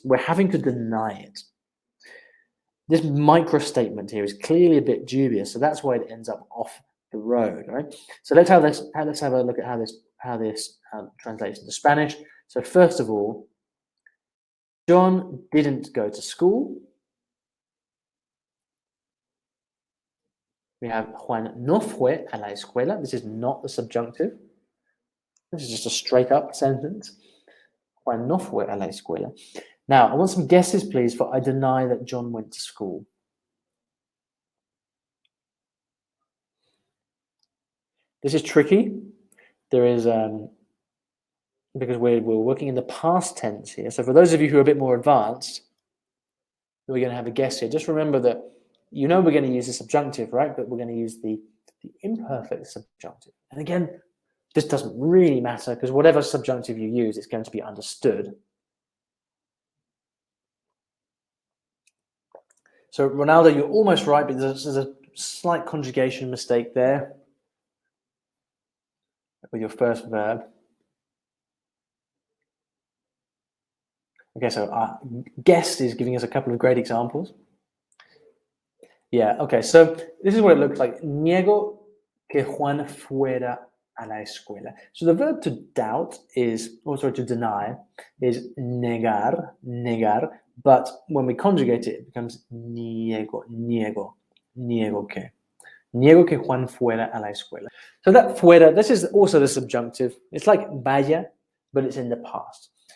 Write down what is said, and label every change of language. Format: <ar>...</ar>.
<en>We're having to deny it. This micro statement here is clearly a bit dubious, so that's why it ends up off the road, right? So let's have a look at how this translates into Spanish. So first of all, John didn't go to school. We have</en> <es>Juan no fue a la escuela.</es> <en>This is not the subjunctive. This is just a straight up sentence.</en> <es>Juan no fue a la escuela.</es> <en>Now, I want some guesses, please, for I deny that John went to school. This is tricky. There is, because we're working in the past tense here. So for those of you who are a bit more advanced, we're going to have a guess here. Just remember that we're going to use the subjunctive, right? But we're going to use the the imperfect subjunctive. And again, this doesn't really matter because whatever subjunctive you use, it's going to be understood. So Ronaldo, you're almost right, but there's a slight conjugation mistake there with your first verb. Okay, so guest is giving us a couple of great examples. Yeah, okay, so this is what it looks like.</en> <es>Niego que Juan fuera a la escuela.</es> <en>So the verb to doubt is, to deny, is negar, but when we conjugate it, it becomes niego que.</en> <es>Niego que Juan fuera a la escuela.</es> <en>So that fuera, this is also the subjunctive. It's like vaya, but it's in the past.</en>